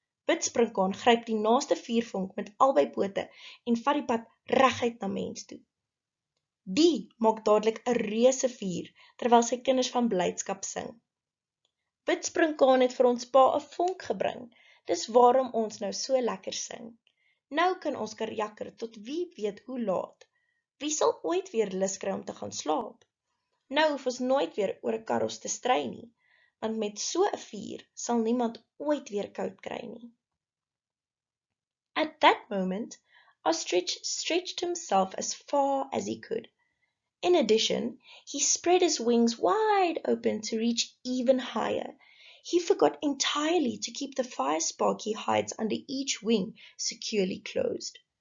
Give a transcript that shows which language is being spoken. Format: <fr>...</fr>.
<af>Bidsprinkaan gryp die naaste 4 vonk met albei pote en vat die pad reguit na mens toe. Die maak dadelik 'n reuse vuur terwyl sy kinders van blydskap sing. Bidsprinkaan het vir ons pa 'n vonk gebring, dis waarom ons nou so lekker sing. Nou kan ons karjakker tot wie weet hoe laat. Wie sal ooit weer lus kry om te gaan slaap? Nou hoef ons nooit weer oor 'n karos te stry nie, want met so 'n vuur sal niemand ooit weer koud kry nie.</af> <en>At that moment, Ostrich stretched himself as far as he could. In addition, he spread his wings wide open to reach even higher. He forgot entirely to keep the fire spark he hides under each wing securely closed.</en>